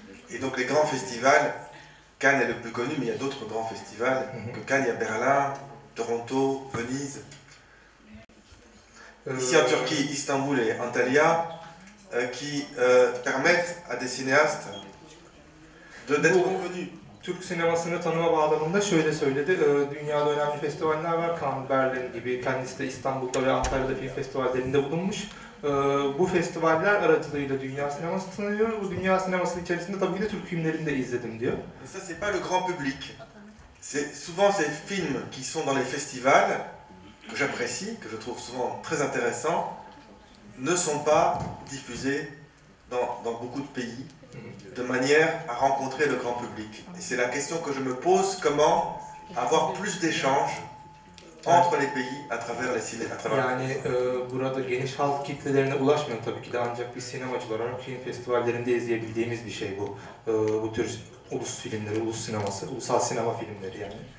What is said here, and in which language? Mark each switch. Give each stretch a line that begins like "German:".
French: Et donc, les grands festivals, Cannes est le plus connu, mais il y a d'autres grands festivals. Que Cannes, il y a Berlin, Toronto, Venise. Ici en Turquie, Istanbul et Antalya, qui permettent à des cinéastes d'être reconnus.
Turkish: Türk sinemasını tanıma bağlamında şöyle söyledi. Dünyada önemli festivaller var. Cannes, Berlin gibi. Kendisi de İstanbul'da ve Antalya'da film festivallerinde bulunmuş. Bu festivaller aracılığıyla dünya sineması tanıyor. Bu dünya sineması içerisinde tabii ki de Türk filmlerini de izledim diyor.
French: Et ça, c'est pas le grand public. C'est souvent ces films qui sont dans les festivals, que j'apprécie, que je trouve souvent très intéressants, ne sont pas diffusés dans beaucoup de pays, de manière à rencontrer le grand public. Et c'est la question que je me pose, comment avoir plus d'échanges entre les pays à travers les cinémas.
Turkish: Yani burada geniş halk kitlelerine ulaşmıyor tabii ki de, ancak bir sinemacılar olarak film festivallerinde izleyebildiğimiz bir şey bu. Bu tür ulus filmleri, ulus sineması, ulusal sinema filmleri yani.